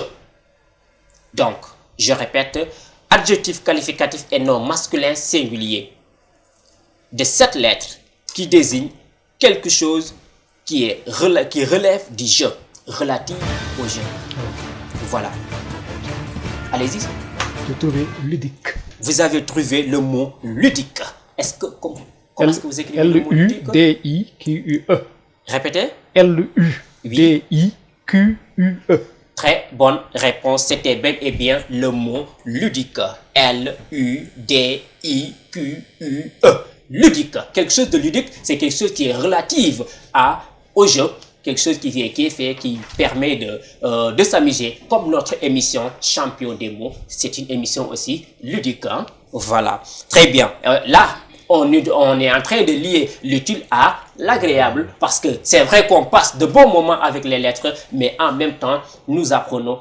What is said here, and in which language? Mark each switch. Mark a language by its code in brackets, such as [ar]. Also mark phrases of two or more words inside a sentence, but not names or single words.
[fr] Donc, je répète, adjectif qualificatif et non masculin singulier de 7 lettres qui désigne quelque chose qui relève du jeu, relatif au jeu. Voilà. Allez-y. J'ai trouvé ludique. Vous avez trouvé le mot ludique. Est-ce que comment est-ce que vous écrivez le mot ludique? L-U-D-I-Q-U-E. Répétez. L-U-D-I-Q-U-E. Très bonne réponse. C'était bel et bien le mot ludique. L-U-D-I-Q-U-E. Ludique. Quelque chose de ludique, c'est quelque chose qui est relatif au jeu. Quelque chose qui permet de s'amuser. Comme notre émission Champion des mots, c'est une émission aussi ludique. Hein? Voilà. Très bien. Là, on est en train de lier l'utile à l'agréable parce que c'est vrai qu'on passe de bons moments avec les lettres, mais en même temps, nous apprenons.